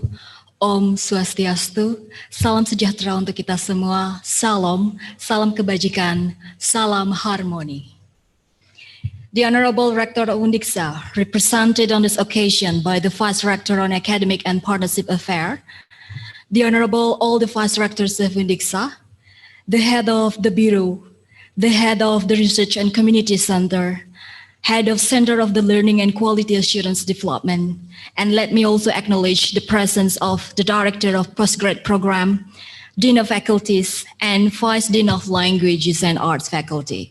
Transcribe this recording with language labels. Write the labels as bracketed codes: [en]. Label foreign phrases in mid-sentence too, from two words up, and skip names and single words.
[ban] Om Swastiastu. [id] Salam sejahtera untuk kita semua. Salam, salam kebajikan, salam harmoni. [en] The Honorable Rector of Undiksha, represented on this occasion by the Vice Rector on Academic and Partnership Affairs, the Honorable all the Vice Rectors of Undiksha, the Head of the Bureau, the Head of the Research and Community Center, Head of Center of the Learning and Quality Assurance Development, and let me also acknowledge the presence of the Director of Postgrad Program, Dean of Faculties, and Vice Dean of Languages and Arts Faculty.